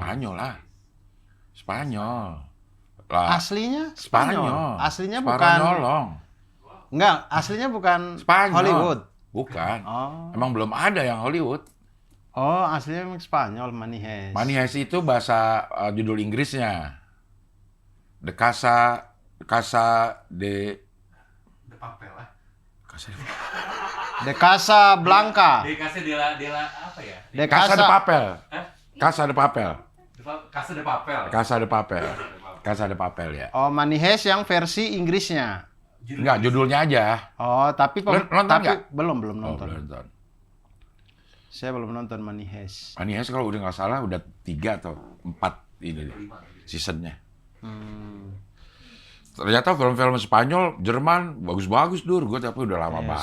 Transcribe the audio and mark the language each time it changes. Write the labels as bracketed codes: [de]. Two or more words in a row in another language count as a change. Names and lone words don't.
[id] Spanyol. Lah. Aslinya Spanyol. Aslinya Spanyol bukan. nyolong. Enggak, aslinya bukan Spanyol. Hollywood. Bukan. Oh. Emang belum ada yang Hollywood. Oh, aslinya memang Spanyol, Manihes. Manihes itu bahasa judul Inggrisnya. The Casa de Papel lah. De Casa Blanca. De Casa de la apa ya? De Casa de Papel. Hah? Casa de Papel. Casa de Papel. Casa de Papel. Casa de Papel ya. Oh, Manihes yang versi Inggrisnya. Enggak, judulnya aja. Oh, tapi Nonton tapi nggak? belum Oh, nonton. belum nonton. Saya belum nonton Manihes. Manihes kalau udah nggak salah udah 3 atau 4 ini seasonnya. Ternyata film-film Spanyol, Jerman bagus-bagus gue tapi udah lama banget.